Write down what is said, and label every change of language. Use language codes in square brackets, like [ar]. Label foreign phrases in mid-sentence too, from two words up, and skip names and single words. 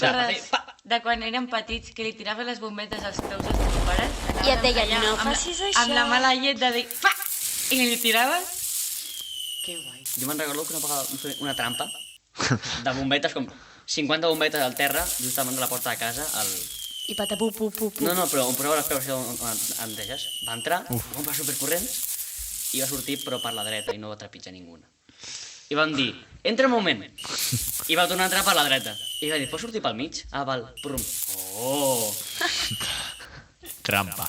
[ca] Recordes de quan érem petits que li tiraves les bombetes als peus als teus pares? I et deien, Allà, no amb la- facis això. Amb la mala llet de dir, fa! I li tiraves? Que guai. Jo me'n recordo que una vegada vam fer una trampa de bombetes, com 50 bombetes al terra, just davant de la porta de casa. I patapu, pu, pu, pu. No, però on posava les peus on deixes. Va entrar, vam per supercorrents, i va sortir però per la dreta i no va trepitjar ninguna. I vam dir, entra un moment. I va tornar a entrar per la dreta. I va dir, pots sortir pel mig? Ah, val, prum. Oh! Trampa.